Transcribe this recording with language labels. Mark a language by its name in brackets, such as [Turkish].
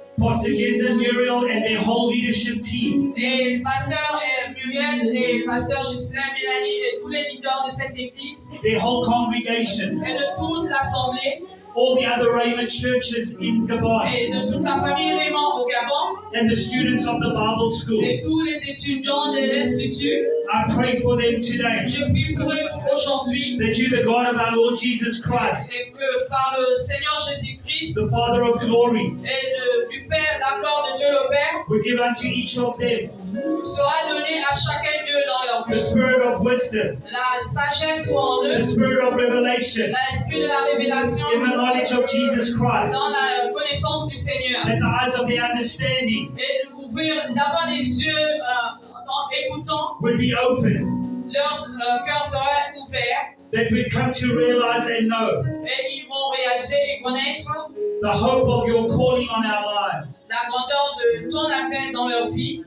[English] Pastor Giza, Muriel, and their whole leadership team. [French] et pasteur Muriel et pasteur Gislain, Mélanie et tous les leaders de cette église [English] Their whole congregation. [French] et de toute l'assemblée [English] All the other Raymond churches in [French] et [English] Gabon. [French] de toute la famille Raymond au Gabon [English] And the students of the Bible school. [French] et tous les étudiants de l'Institut. [English] I pray for them today. [French] Je prie pour eux aujourd'hui [English] That you, the God of our Lord Jesus Christ, [French] et que par le Seigneur Jésus-Christ [English] the Father of glory, [French] et du Père, la gloire de Dieu le Père, [English] will give unto each of them [French] sera donnée à chacun d'eux dans leur [English] the [French] vie. [English] spirit of wisdom, [French] La sagesse soit en eux, [English] the spirit of revelation, [French] l'esprit de la révélation [English] in the knowledge of Jesus Christ, [French] dans la connaissance du Seigneur. [English] that the eyes of their understanding [French] Et d'avoir les yeux en écoutant, [English] would be opened, [French] leur cœur sera ouvert [English] that we come to realize and know [French] et ils vont réaliser et connaître [English] the hope of your calling on our lives, [French] la grandeur de ton appel dans leur vie,